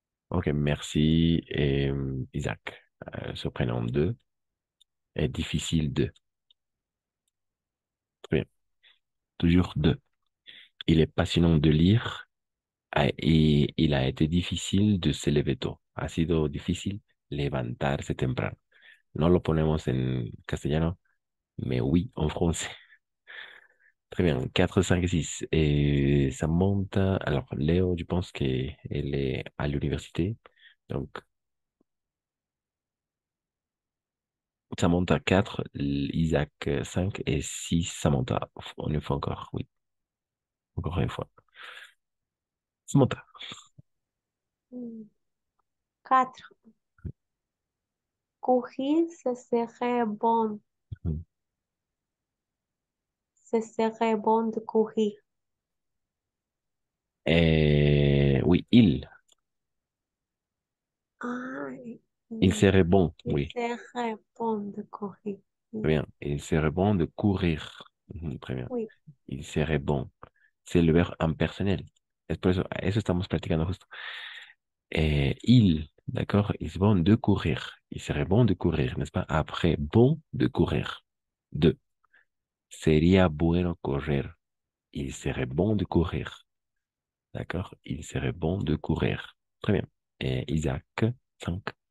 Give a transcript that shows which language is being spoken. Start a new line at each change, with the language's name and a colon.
French: Ok, merci, Isaac. Ce prénom de est difficile de. Très bien. Toujours de. Il est passionnant de lire et il a été difficile de se lever tôt.
Spanish: Ha sido difícil levantarse temprano. No lo ponemos en castellano,
French: mais oui en français. Très bien. 4, 5 et 6. Et ça monte. Alors, Léo, je pense qu'elle est à l'université. Donc, ça monte à 4, Isaac 5 et 6, Samantha. On une fois encore, oui. Encore une fois. Samantha. 4. Courir, ce serait bon. Mhm. Ce serait bon de courir. Et oui, il. Ah, Il serait bon, il oui. serait bon de courir. Très bien. Il serait bon de courir. Très bien. Oui. Il serait bon. C'est le verbe impersonnel.
Spanish: Es por eso, eso estamos practicando justo.
French: D'accord? Il serait bon de courir. Il serait bon de courir, n'est-ce pas? Après, bon de courir. De.
Spanish: Sería bueno correr.
French: Il serait bon de courir. D'accord? Il serait bon de courir. Très bien. Et Isaac, 5.